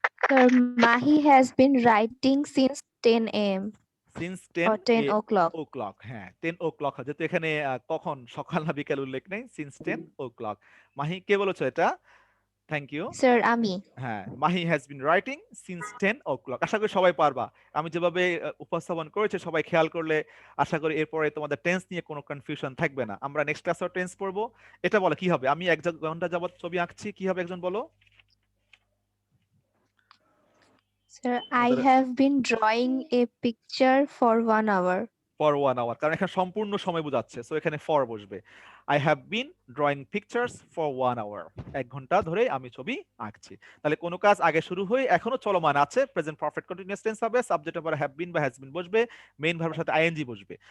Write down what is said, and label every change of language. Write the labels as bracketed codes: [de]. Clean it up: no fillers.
[en] Sir, Mahi has been writing since 10 a.m. Since or 10 o'clock. [bn] o'clock, হ্যাঁ 10 o'clock, যেহেতু এখানে কখন, সকাল না বিকাল উল্লেখ নেই, সিন্স 10 o'clock। মাহি কে বলেছো এটা? Thank you. [en] Sir, Ami. [bn] হ্যাঁ, Mahi [en] Has been writing since 10 o'clock। [bn] আশা করি সবাই পারবা। আমি যেভাবে উপস্থাপন করেছি সবাই খেয়াল করলে আশা করি এরপরে তোমাদের টেন্স নিয়ে কোনো কনফিউশন থাকবে না। আমরা নেক্সট ক্লাসে টেন্স পড়বো। এটা বলো কি হবে? আমি 1 ঘন্টা যাবত ছবি আঁকছি, কি হবে একজন বলো? [en] Sir, I [bn] আমাদের- [en] have been drawing a picture for 1 hour. For 1 hour, [bn] কারণ এখানে সম্পূর্ণ সময় বোঝাচ্ছে, সো এখানে ফর বসবে। [en] I have been drawing pictures for 1 hour, [bn] 1 ঘন্টা ধরে আমি ছবি আঁকছি। তাহলে কোনো কাজ আগে শুরু হয়ে এখনো চলমান আছে, প্রেজেন্ট পারফেক্ট কন্টিনিউয়াস টেন্স হবে, সাবজেক্টের পরে হ্যাভ বিন বা হ্যাজ বিন বসবে, মেইন ভার্বের সাথে আইএনজি বসবে।